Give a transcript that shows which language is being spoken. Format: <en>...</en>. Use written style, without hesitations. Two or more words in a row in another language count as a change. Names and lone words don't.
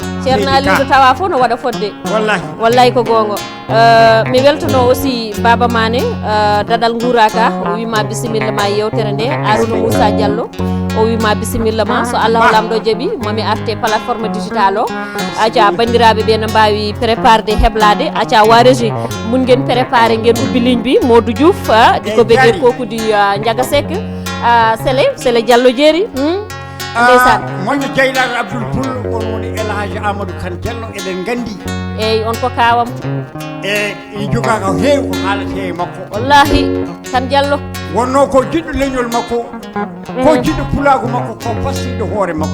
<ff>ceerno Aliou to tawa fof no waɗa fodde wallahi ko gonga mi weltono aussi Baba Mané dadal guuraka o wima bisimilla ma yewtere nde Arouna Moussa Diallo o wima bisimilla ma so Allah lamɗo jaaɓi mami arte</ff> <fr>plateforme digital</fr> <ff>o aca bandiraɓe ɓe no mbawi préparde heblade aca wa régie mun nguen préparé nguen ubbi ligne bi Modou Diouf ko ɓegue kokudi Ndiaga Seck Sélé Diallo jeeri ndeysan moƴƴo Dieylado Abdoul Poul on woni Elhaji Amadou Kane Diallo eɗen gandi eyyi on ko kawam e joga ko heewi ko haalate e makko wallahi Kane Diallo wonno ko jiɗɗo leñol makko ko jiɗɗo pulagu makko ko fastiɗo hoore makko</ff>